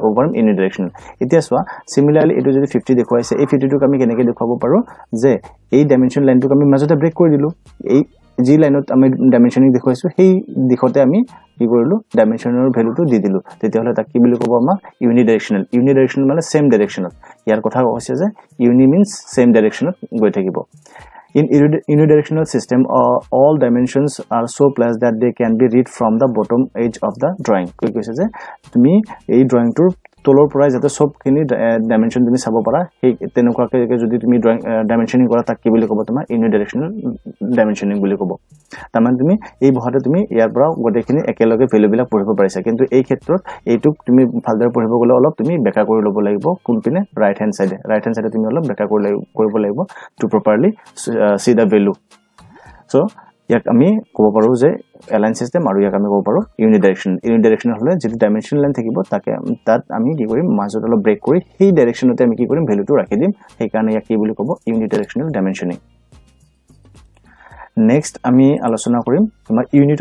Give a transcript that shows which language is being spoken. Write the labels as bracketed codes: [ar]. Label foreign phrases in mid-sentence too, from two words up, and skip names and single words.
[as] ক'ব পাৰিম ইউনিডাইৰেকশনাল এতিয়া চোৱা সিমিলাৰলি এটো যদি 50 দেখুৱাইছে এই 50 টোক আমি কেনেকৈ দেখুৱাব পাৰো যে এই ডাইমেনশন লাইনটোক আমি মাজতে ব্ৰেক কৰি দিলো এই জি লাইনত আমি ডাইমেনশনিং দেখুৱাইছো সেই দিখতে আমি কি কৰিলো ডাইমেনশনৰ ভ্যালুটো দি দিলো তেতিয়াহলে তাক কি বুলি ক'ব আমাৰ ইউনিডাইৰেকশনাল মানে সেম ডাইৰেকশনত ইয়াৰ কথা কৈছে যে [en] uni means same [as] ডাইৰেকশনত গৈ থাকিব [en] In unidirectional system, all dimensions are so placed that they can be read from the bottom edge of the drawing. [as] Quick কৈছে যে তুমি এই ড্ৰয়িংটোৰ তলৰ পৰা যাতে সবখিনি ডাইমেনশন তুমি চাব পাৰা সেই তেনেকুৱাকৈ যদি তুমি [en] drawing dimensioning [as] কৰা তাক কি বুলি ক'ব তোমাৰ ইউনিডাইৰেকশনাল ডাইমেনশনিং বুলি ক'ব তাৰমানে তুমি এই বহাতে তুমি ইয়াৰ পৰা গোটেইখিনি একেলগে ভ্যালুবিলাক পঢ়িব পাৰিছা কিন্তু এই ক্ষেত্ৰত এইটোক তুমি ভালদৰে পঢ়িব গলে অলপ তুমি বেকা কৰি ল'ব লাগিব কোনপিনে [en] right hand side [as] তুমি অলপ বেকা কৰিব লাগিব [en] to properly see the value [as] so ইয়াক আমি ক'ব পাৰো যে [en] aligned system [as] আৰু ইয়াক আমি ক'ব পাৰো ইউনিডাইৰেকশনাল হলে যেটো [en] dimensional line [as] থাকিব তাত আমি কি কৰিম মাজত অলপ ব্ৰেক কৰি সেই ডাইৰেকশনতে আমি কি কৰিম ভ্যালুটো ৰাখি দিম সেই কাৰণে ইয়াক কি বুলি ক'ব [en] unidirectional dimensioning next [as] আমি আলোচনা কৰিম তোমাৰ ইউনিট